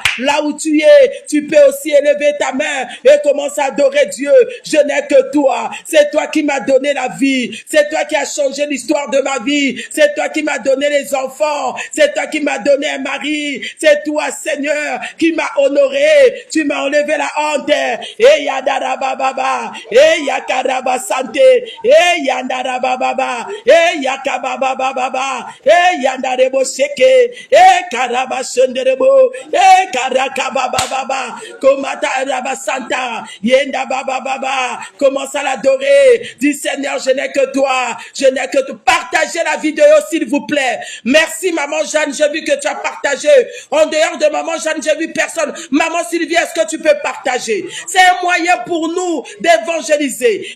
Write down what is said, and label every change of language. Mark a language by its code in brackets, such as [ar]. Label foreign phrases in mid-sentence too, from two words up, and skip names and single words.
[fr] Là où tu es, tu peux aussi élever ta main et commencer à adorer Dieu. Je n'ai que toi. C'est toi qui m'as donné la vie. C'est toi qui as changé l'histoire de ma vie. C'est toi qui m'as donné les enfants. C'est toi qui m'as donné un mari. C'est toi, Seigneur, qui m'as honoré. Tu m'as enlevé la honte. Et yadarababa. Et yakaraba santé. Et yandarababa. Et yakabababa. Et yandarebo seke. Et karaba senderebo. Et karakabababa. Komata rabasanta. Yenda bababa. Commence à l'adorer. Dis Seigneur, je n'ai que toi. Je n'ai que toi. Partagez la vidéo s'il vous plaît. Merci maman Jeanne, j'ai vu que tu as partagé. En dehors de maman Jeanne, j'ai vu personne. Maman Sylvie, est-ce que tu peux partager? C'est un moyen pour nous d'évangéliser.